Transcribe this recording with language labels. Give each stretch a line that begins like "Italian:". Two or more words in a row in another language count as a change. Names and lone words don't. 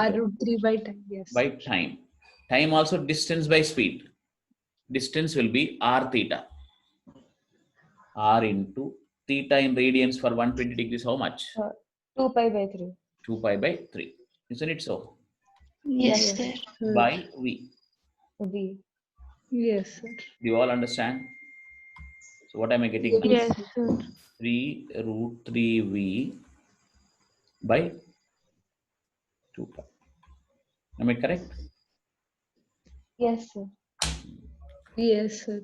English: root 3 by time. Yes. By time. Time also distance by speed. Distance will be r theta. R into theta in radians for 120 degrees, how much? 2 pi by 3. 2 pi by 3. Isn't it so? Yes, sir. By V. V. Yes, sir. Do you all understand? So what am I getting now? Yes, sir. 3 root 3V by 2 pi. Am I correct? Yes, sir. Yes, sir.